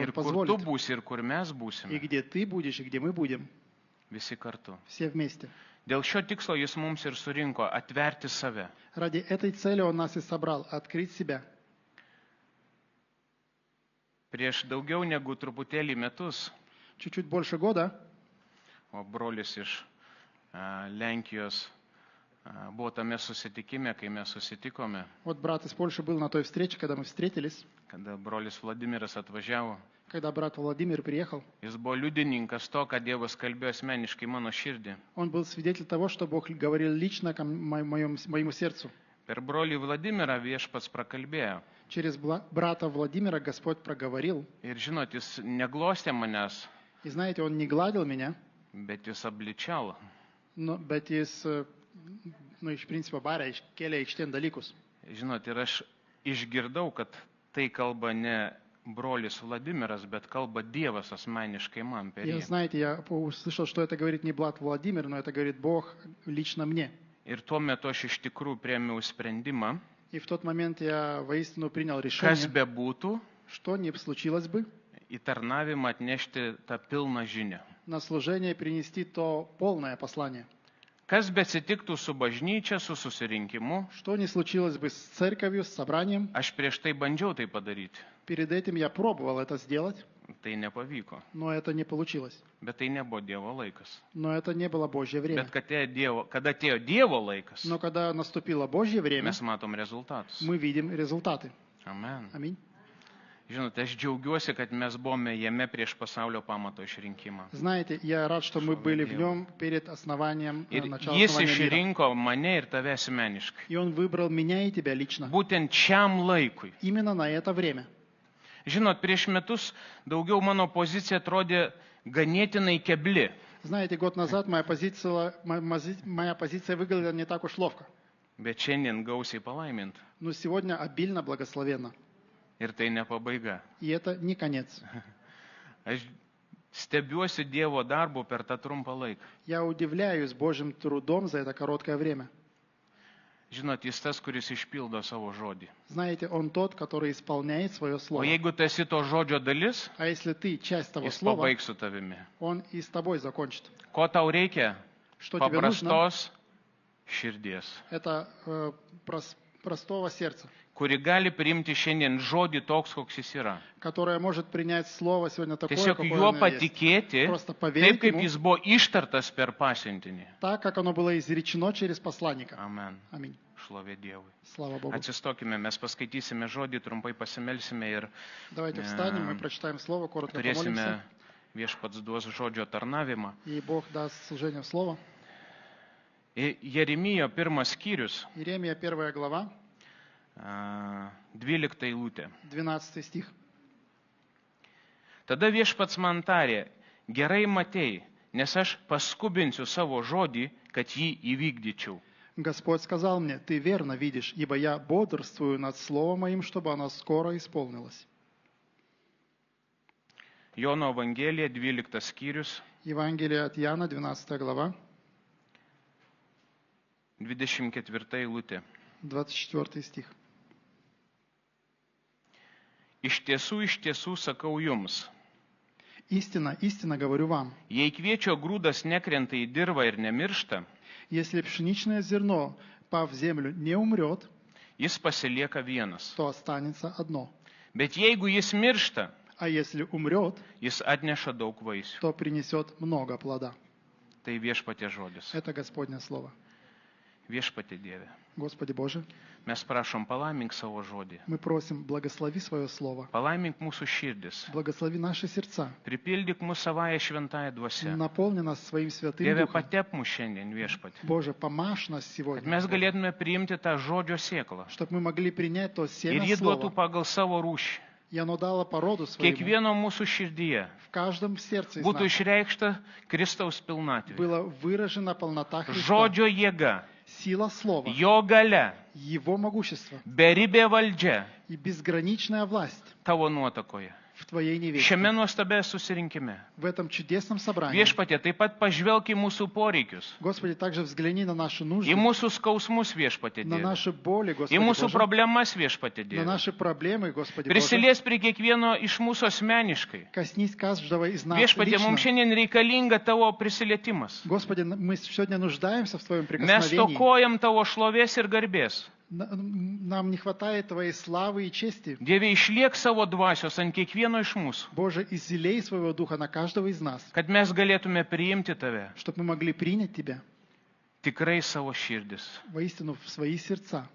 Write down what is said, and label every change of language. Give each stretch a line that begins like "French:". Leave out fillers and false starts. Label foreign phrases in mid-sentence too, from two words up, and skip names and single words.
Lithuanian: Ir kur tu
Russian: позволит.
Lithuanian: būsi, ir kur mes
Russian: И
Lithuanian: būsime.
Russian: где ты будешь, и где мы будем.
Lithuanian: Visi kartu.
Russian: Все вместе.
Lithuanian: Dėl šio tikslo Jis mums ir surinko atverti save.
Russian: Ради этой цели Он нас и собрал. Открыть себя.
Lithuanian: Prieš daugiau negu truputėlį metus,
Russian: Чуть-чуть больше года
Lithuanian: o brolis iš Lenkijos buvo tame susitikime, kai mes susitikome,
Russian: вот брат из Польши был на той встрече, когда мы встретились.
Lithuanian: kada brolis Vladimiras atvažiavo.
Russian: Когда брат Владимир приехал,
Lithuanian: Jis buvo liudininkas to, kad Dievas kalbėjo asmeniškai mano širdį.
Russian: он был свидетель того, что Бог говорил лично к моему сердцу.
Lithuanian: Per brolį Vladimirą viešpats prakalbėjo.
Russian: Через брата Владимира Господь проговорил.
Lithuanian: Ir žinot, jis neglostė manęs,
Russian: И знаете, Он не гладил меня,
Lithuanian: bet jis abličiavo. bet jis, iš principo, barė, iškėlė aikštėn dalykus. Žinot, ir aš išgirdau, kad tai kalba ne brolis Vladimiras, bet kalba Dievas asmeniškai man per
Russian: И
Lithuanian: jį.
Russian: знаете, я услышал, что это говорит не брат Владимир, но это говорит Бог лично мне.
Lithuanian: Ir tuo metu aš iš tikrųjų priėmiau sprendimą,
Russian: И в тот момент я воистину принял
Lithuanian: kas
Russian: решение,
Lithuanian: bebūtų,
Russian: что не случилось бы,
Lithuanian: į tarnavimą atnešti tą pilną žinią.
Russian: на служение принести то полное послание.
Lithuanian: Kas beatsitiktų su bažnyčia, su susirinkimu,
Russian: Что не случилось бы с церковью, с собранием.
Lithuanian: aš prieš tai bandžiau tai padaryti.
Russian: Перед этим я пробовал это сделать,
Lithuanian: Tai nepavyko.
Russian: но это не получилось.
Lithuanian: Bet tai nebuvo Dievo laikas.
Russian: Но это не было Божье время.
Lithuanian: Bet kada atėjo Dievo laikas,
Russian: Но когда наступило Божье время,
Lithuanian: mes matom rezultatus.
Russian: мы видим результаты.
Lithuanian: Amen.
Russian: Аминь.
Lithuanian: Žinote, aš džiaugiuosi, kad mes buvome jame prieš pasaulio pamato išrinkimą.
Russian: Знаете, я рад, что мы были в нем перед основанием,
Lithuanian: Ir
Russian: началом
Lithuanian: jis
Russian: основания мира.
Lithuanian: išrinko mane ir tave asmeniškai.
Russian: И Он выбрал меня и тебя лично.
Lithuanian: Būtent šiam laikui.
Russian: Именно на это время.
Lithuanian: Žinot, prieš metus daugiau mano pozicija atrodė ganėtinai kebli.
Russian: Знаете, год назад моя позиция выглядела не так уж ловко.
Lithuanian: Bet šiandien gausiai palaiminta.
Russian: Но сегодня обильно благословенно.
Lithuanian: Ir tai ne pabaiga.
Russian: И это не конец.
Lithuanian: Aš stebiuosi Dievo darbu per tą trumpą laiką.
Russian: Я удивляюсь Божьим трудом за это короткое время.
Lithuanian: Žinot, jis tas, kuris išpildo savo žodį.
Russian: Знаете, Он тот, который исполняет свое
Lithuanian: O
Russian: слово.
Lithuanian: jeigu tu esi to žodžio dalis,
Russian: А если ты часть того
Lithuanian: jis
Russian: слова,
Lithuanian: pabaigs su tavimi.
Russian: Он и с тобой закончит.
Lithuanian: Ko tau reikia?
Russian: Что тебе нужно?
Lithuanian: Paprastos širdies.
Russian: Это простого сердца.
Lithuanian: kuri gali priimti šiandien žodį toks, koks jis yra.
Russian: которая может принять слово сегодня такое,
Lithuanian: Tiesiog
Russian: какое
Lithuanian: juo
Russian: оно есть.
Lithuanian: patikėti,
Russian: Просто
Lithuanian: taip
Russian: поверить
Lithuanian: kaip
Russian: ему,
Lithuanian: jis buvo ištartas per pasiuntinį.
Russian: так, как оно было изречено через посланника.
Lithuanian: Amen.
Russian: Аминь.
Lithuanian: Šlovė Dievui.
Russian: Слава Богу.
Lithuanian: Atsistokime, mes paskaitysime žodį, trumpai pasimelsime ir
Russian: Давайте встанем, мы прочитаем слово, коротко помолимся.
Lithuanian: turėsime viešpats duos žodžio tarnavimą.
Russian: И Бог даст служение в слово.
Lithuanian: Jeremijo 1 skyrius,
Russian: Иеремия 1 глава,
Lithuanian: 12 eilutė.
Russian: 12 стих.
Lithuanian: Tada viešpats man tarė, gerai matei, nes aš paskubinsiu savo žodį, kad jį įvykdyčiau.
Russian: Господь сказал мне: ты верно видишь, ибо я бодрствую над словом моим, чтобы оно скоро исполнилось.
Lithuanian: Jono Evangelija 12 skyrius,
Russian: Евангелие от Иоанна, 12 глава,
Lithuanian: 24 eilutė.
Russian: 24 стих.
Lithuanian: Iš tiesų sakau jums,
Russian: Истина, истинно говорю вам,
Lithuanian: jei kviečio grūdas nekrenta į dirvą ir nemiršta,
Russian: если пшеничное зерно, пав в землю, не умрет,
Lithuanian: jis pasilieka vienas.
Russian: то останется одно.
Lithuanian: Bet jeigu jis miršta,
Russian: А если умрет,
Lithuanian: jis atneša daug vaisių.
Russian: то принесет много плода.
Lithuanian: Tai viešpatie žodis.
Russian: Это Господне Слово.
Lithuanian: Viešpatie Dieve.
Russian: Господи Боже,
Lithuanian: Mes prašom, palaimink savo žodį.
Russian: мы просим, благослови свое Слово,
Lithuanian: Palaimink mūsų širdis.
Russian: благослови наши сердца,
Lithuanian: Pripildyk mūsų savąją šventąją dvasią.
Russian: наполни нас своим святым
Lithuanian: Dieve,
Russian: Духом.
Lithuanian: patep mūsų šiandien viešpatie.
Russian: Боже, помажь нас
Lithuanian: Kad
Russian: сегодня,
Lithuanian: mes galėtume priimti tą žodžio sėklą.
Russian: чтобы мы могли принять то
Lithuanian: Ir
Russian: семя
Lithuanian: jį duotų
Russian: Слова,
Lithuanian: pagal savo rūšį.
Russian: и оно дало породу своему.
Lithuanian: Kiekvieno mūsų širdyje
Russian: В каждом сердце из
Lithuanian: būtų
Russian: нас
Lithuanian: išreikšta Kristaus pilnatvė.
Russian: была выражена полнота Христа,
Lithuanian: Žodžio jėga,
Russian: сила Слова,
Lithuanian: jo galia,
Russian: Его могущество
Lithuanian: beribė valdžia
Russian: и безграничная власть
Lithuanian: tavo nuotakoje.
Russian: в Твоей невесте.
Lithuanian: Šiame nuostabė susirinkime.
Russian: В этом чудесном собрании.
Lithuanian: Viešpatie, taip pat pažvelk į mūsų poreikius.
Russian: Господи, также взгляни на наши нужды,
Lithuanian: Į mūsų skausmus viešpatie
Russian: на
Lithuanian: Dieve.
Russian: наши боли,
Lithuanian: Į
Russian: Господи
Lithuanian: mūsų
Russian: Боже,
Lithuanian: problemas viešpatie
Russian: на
Lithuanian: Dieve.
Russian: наши проблемы, Господи Боже.
Lithuanian: Prisilies prie kiekvieno iš mūsų asmeniškai.
Russian: Коснись каждого из нас
Lithuanian: Viešpatie, mums
Russian: лично.
Lithuanian: šiandien reikalinga tavo prisilietimas.
Russian: Господи, мы сегодня нуждаемся в Твоем
Lithuanian: Mes
Russian: прикосновении.
Lithuanian: stokojam tavo šlovės ir garbės.
Russian: Нам не хватает Твоей славы и чести.
Lithuanian: Dieve, išliek savo dvasios ant kiekvieno iš mūsų,
Russian: Боже, излей своего Духа на каждого из нас,
Lithuanian: kad mes galėtume priimti tave
Russian: чтобы мы могли принять Тебя
Lithuanian: tikrai savo širdis.
Russian: воистину в свои сердца.